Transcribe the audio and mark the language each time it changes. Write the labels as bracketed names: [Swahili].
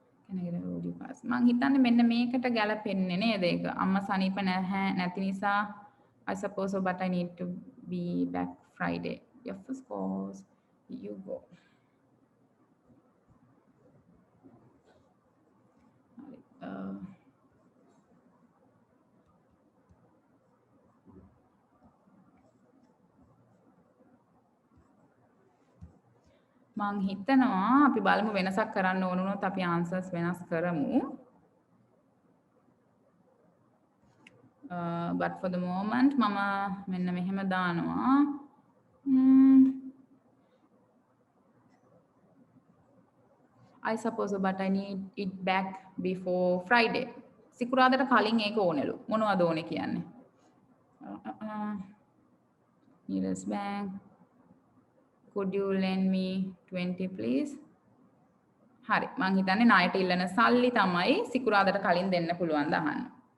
[Sinhala] මං හිතන්නේ මෙන්න මේකට ගැලපෙන්නේ නේද ඒක. අම්මා සනීප නැති නිසා [English] I suppose so, but I need to be back Friday. Yes, of course. You go. [Sinhala] මං හිතනවා අපි බලමු වෙනසක් කරන්න ඕන වුණොත් අපි answers වෙනස් කරමු. [English] But for the moment [Sinhala] මම මෙන්න මෙහෙම දානවා. [English] I suppose, but I need it back before Friday. [Sinhala] සිකුරාදාට කලින් ඒක ඕනෙලු. මොනවද ඕනේ කියන්නේ? Nearest bank. [English] Could you lend me 20 please? [Sinhala] හරි මං හිතන්නේ ණයට ඉල්ලන සල්ලි තමයි සිකුරාදාට කලින් දෙන්න පුළුවන් ද අහන්න.